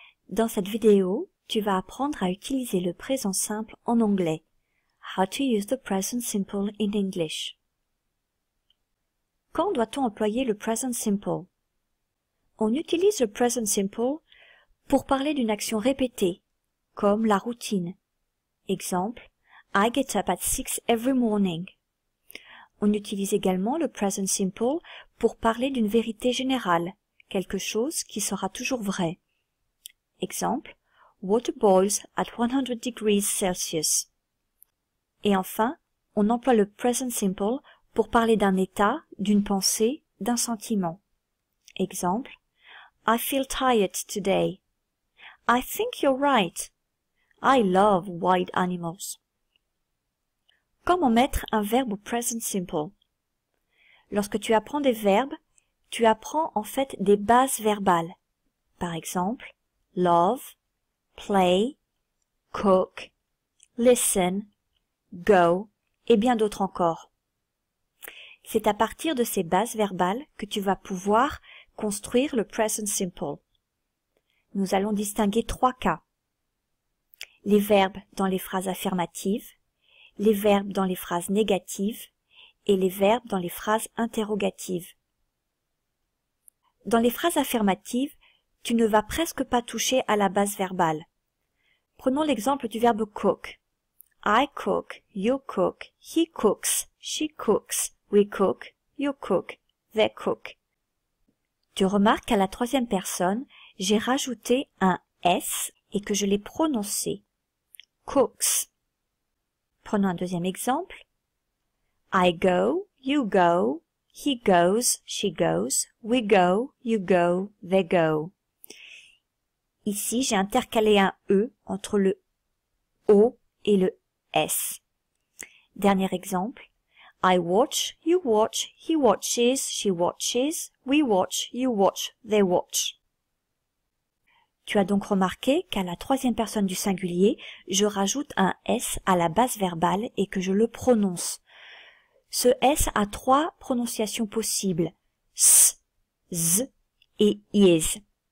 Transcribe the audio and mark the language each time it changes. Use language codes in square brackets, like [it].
[fr] Dans cette vidéo, tu vas apprendre à utiliser le présent simple en anglais. [en] How to use the present simple in English. [fr] Quand doit-on employer le present simple? On utilise le present simple pour parler d'une action répétée, comme la routine. [en] Exemple, I get up at 6 every morning. [fr] On utilise également le present simple pour parler d'une vérité générale, quelque chose qui sera toujours vrai. [en] Exemple, water boils at 100 degrees Celsius. [fr] Et enfin, on emploie le present simple pour parler d'un état, d'une pensée, d'un sentiment. [en] Exemple, I feel tired today. I think you're right. I love wild animals. [fr] Comment mettre un verbe au present simple? Lorsque tu apprends des verbes, tu apprends en fait des bases verbales. Par exemple, love, play, cook, listen, go et bien d'autres encore. C'est à partir de ces bases verbales que tu vas pouvoir construire le present simple. Nous allons distinguer trois cas. Les verbes dans les phrases affirmatives, les verbes dans les phrases négatives et les verbes dans les phrases interrogatives. Dans les phrases affirmatives, tu ne vas presque pas toucher à la base verbale. Prenons l'exemple du verbe cook. [en] I cook, you cook, he cooks, she cooks, we cook, you cook, they cook. [fr] Tu remarques qu'à la troisième personne, j'ai rajouté un S et que je l'ai prononcé. Cooks. Prenons un deuxième exemple. [en] I go, you go, he goes, she goes, we go, you go, they go. [fr] Ici, j'ai intercalé un E entre le O et le S. Dernier exemple. [en] I watch, you watch, he watches, she watches, we watch, you watch, they watch. [fr] Tu as donc remarqué qu'à la troisième personne du singulier, je rajoute un S à la base verbale et que je le prononce. Ce S a trois prononciations possibles, S, Z et IS.